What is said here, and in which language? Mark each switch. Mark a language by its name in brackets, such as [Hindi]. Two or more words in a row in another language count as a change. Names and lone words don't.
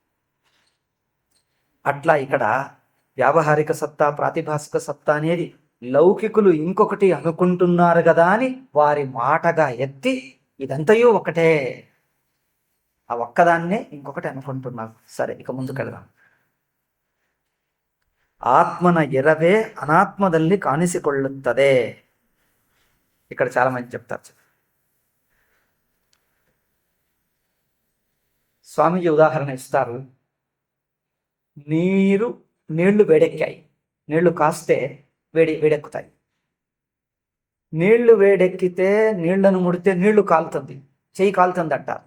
[Telugu] అట్లా ఇక్కడ వ్యావహారిక సత్తా, ప్రాతిభాసిక సత్తా అనేది లౌకికులు ఇంకొకటి అనుకుంటున్నారు కదా అని వారి మాటగా ఎత్తి ఇదంతయు ఒకటే, ఆ ఒక్కదాన్నే ఇంకొకటి అనుకుంటున్నారు. సరే, ఇక ముందుకెళ్దాం. [Kannada] ಆತ್ಮನ ಎರವೇ ಅನಾತ್ಮದಲ್ಲಿ ಕಾಣಿಸಿಕೊಳ್ಳುತ್ತದೆ. [Telugu] ఇక్కడ చాలా మంది చెప్తారు. స్వామీజీ ఉదాహరణ ఇస్తారు. నీళ్లు వేడెక్కాయి, నీళ్లు కాస్తే వేడెక్కుతాయి. నీళ్లు వేడెక్కితే నీళ్లను ముడితే నీళ్లు కాలుతుంది, చెయ్యి కాలుతుంది అంటారు.